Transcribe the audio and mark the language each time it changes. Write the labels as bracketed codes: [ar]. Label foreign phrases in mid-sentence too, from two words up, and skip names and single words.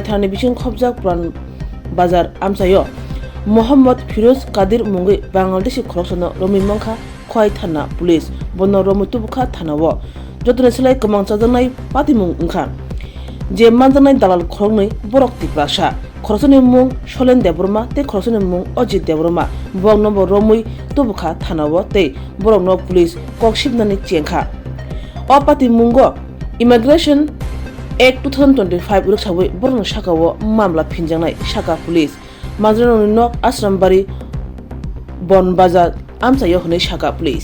[trp] thane bising khobja Puran Bazar amchayo Mohammad Firoz Kadir mungi Bangladeshi khoroksano romi mangkha khoi thana police bono romutubukha thanawo jotune selai kamang chajanai patimong ungkha je manjanai dalal khoroknai borok tiprasa খরচনি মুং সলেন দেবরমা তে খরচনি মুং অজিত দেবরমা বং নম্বর রমুই তবুখা থানাও তে বরং ন পুলিশ ককশিবনানি চেংখা অপাতি মুঙ্গ ইমিগ্রেশন Act 2025 রুকসাবই বরং শাখাও মামলা ফিনজাংনাই শাখা পুলিশ মানজানি নক আশ্রামবাড়ি বনবাজার আমচাইও হনে শাখা পুলিশ